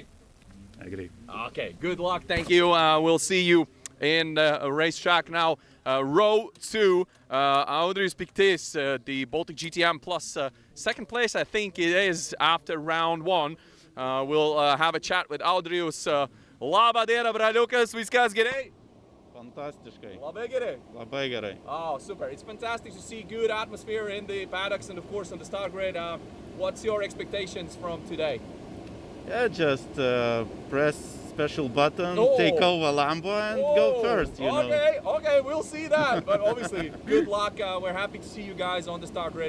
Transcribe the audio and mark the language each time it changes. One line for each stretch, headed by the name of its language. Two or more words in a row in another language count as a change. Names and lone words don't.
English: I agree. Okay, good luck. Thank you. We'll see you in the racetrack now. Row 2, Audrys Piktis, the Baltic GTM Plus second place, I think it is, after round 1. We'll have a chat with Audrijus.
Latvian: Labā diena,
Lithuanian: brāļukas, viskas gerai? Fantastiškai. Labai gerai. Labai gerai.
English: Oh, super. It's fantastic to see good atmosphere in the paddocks and, of course, on the start grid. What's your expectations from today? Yeah, just press special button, Oh. take over Lambo and go first, you know. Okay, we'll see that. But obviously, good luck. We're happy to see you guys on the start grid.